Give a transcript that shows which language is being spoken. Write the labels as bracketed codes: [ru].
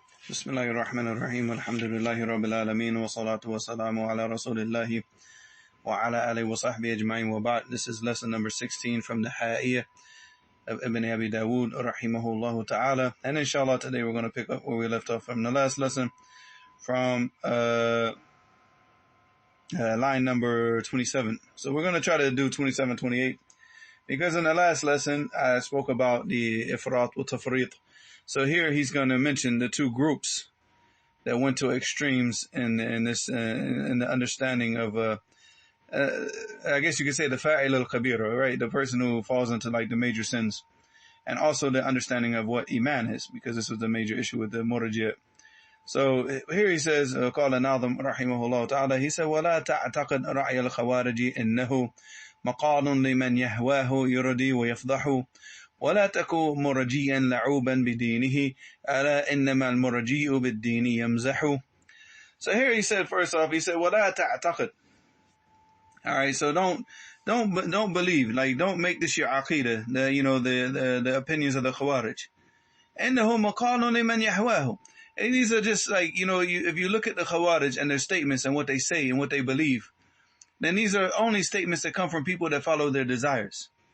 [ar] بسم الله الرحمن الرحيم والحمد لله رب العالمين والصلاة والسلام على رسول الله وعلى آله وصحبه أجمعين وبعد. [en] This is lesson number 16 from the Haa'iyyah of Ibn Abi Dawud rahimahullah ta'ala, and inshallah today we're going to pick up where we left off from the last lesson from line number 27. So we're going to try to do 27, 28, because in the last lesson I spoke about the ifrat wa tafrit. So here he's going to mention the two groups that went to extremes in the understanding of I guess you could say the fa'il al-kabira, right? The person who falls into like the major sins, and also the understanding of what iman is, because this was the major issue with the mur'jiah. So here he says, [ar] قال الناظم رحمه الله تعالى, [en] he said, [ar] ولا تعتقد رأي الخوارج إنه مقال لمن يهواه يردي ويفضح ولا تكو مرجيا لعوبا بدينه ألا إنما المرجي بالدين يمزح. [en] So here he said, first off, he said, [ar] ولا تعتقد. [en] All right, so don't believe, like don't make this your aqidah, the opinions of the khawaarij. [ar] إنه مقال لمن يهواه. [en] And these are just like, if you look at the khawaarij and their statements and what they say and what they believe, then these are only statements that come from people that follow their desires.